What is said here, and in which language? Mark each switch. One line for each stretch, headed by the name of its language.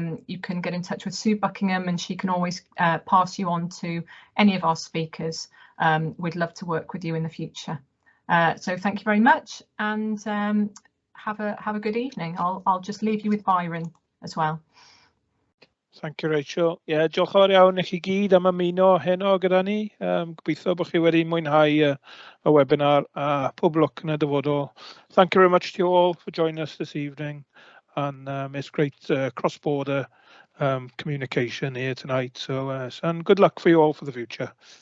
English: You can get in touch with Sue Buckingham and she can always pass you on to any of our speakers. We'd love to work with you in the future. So thank you very much, and have a good evening. I'll just leave you with Byron as well. Thank you, Rachel.
Welsh: Yeah, diolch yn fawr iawn i chi gyd am ymuno heno gyda ni. Gobeithio bod chi wedi mwynhau y webinar a pob lwc yn y dyfodol.
English: Thank you very much to you all for joining us this evening, and it's great cross-border communication here tonight. So and good luck for you all for the future.